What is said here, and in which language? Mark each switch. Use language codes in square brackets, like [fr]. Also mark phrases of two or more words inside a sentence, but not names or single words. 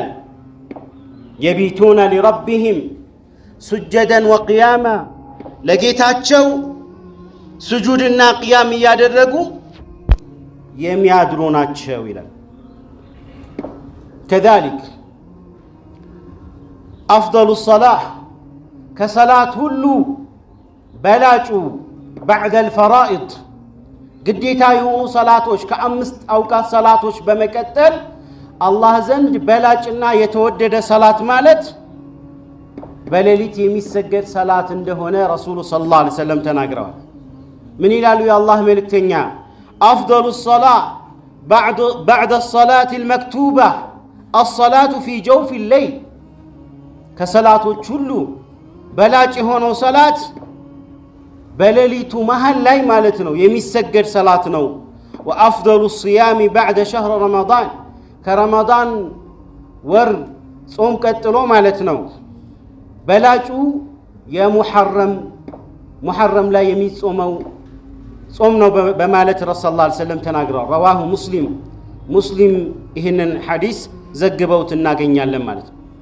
[ar] يبيتون لربهم سجدا وقياما [am] ለጌታቸው ስጁድና ቅያም እያደረጉ የሚያድሩ ናቸው ይላል። [ar] كذلك أفضل صلاة [am] ከሰላት ሁሉ በላጩ [ar] بعد الفرائض [am] ግዴታ የሆኑ ሰላቶች ከአምስት አውቃት ሰላቶች በመቀጠል አላህ ዘንድ በላጭና የተወደደ ሰላት ማለት በሌሊት የሚሰገድ ሰላት እንደሆነ ረሱሉ [ar] صلى الله عليه وسلم [am] ተናግረዋል። ምን ይላሉ የአላህ መልእክተኛ? [ar] أفضل الصلاة بعد الصلاة المكتوبة الصلاة في جوف الليل [am] كصلاتوች ሁሉ በላጭ የሆነው ሰላት በሌሊቱ መሃል ላይ ማለት ነው የሚሰገድ ሰላት ነው። [ar] وأفضل الصيام بعد شهر رمضان [am] ከረመዳን ወር ጾም ቀጥሎ ማለት ነው። በላጩ የሙሐረም ላይ የሚጾመው ጾም ነው በማለት ረሱል [ar] صلى الله عليه وسلم [am] ተናግረዋል። [ar] رواه مسلم [am] ይህንን ሐዲስ ዘግበውት እናገኛለን ማለት ነው።